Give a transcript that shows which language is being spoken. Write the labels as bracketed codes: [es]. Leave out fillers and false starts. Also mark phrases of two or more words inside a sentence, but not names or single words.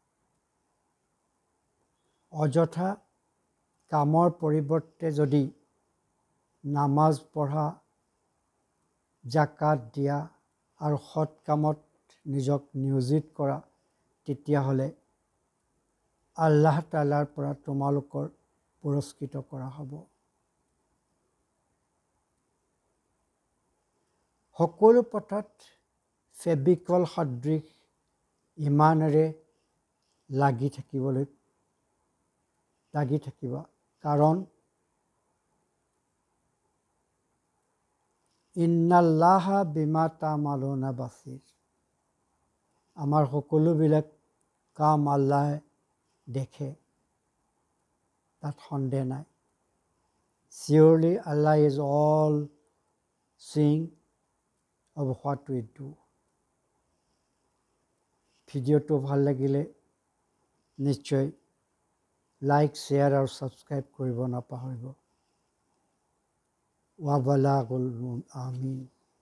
[as] অযথা কামৰ পৰিৱৰ্তে যদি নামাজ পঢ়া, জাকাত দিয়া আৰু সৎ কামত নিজক নিয়োজিত কৰা, তেতিয়াহ'লে আল্লাহ তাআলাৰ পৰা তোমালোকৰ পুৰস্কৃত কৰা হ'ব। সকলো পথত ফেবিকল সদৃশ ইমানেৰে লাগি থাকিবা, কাৰণ [ar] إن الله بما تعملون بصير. [as] আমাৰ সকলোবিলাক কাম আল্লাহে দেখে, তাত সন্দেহ নাই। [en] Surely Allah is all seeing of what we do. [as] ভিডিঅ'টো ভাল লাগিলে নিশ্চয় লাইক, শ্বেয়াৰ আৰু ছাবস্ক্ৰাইব কৰিব নাপাহৰিব। ৱাবালাগুল আমিন।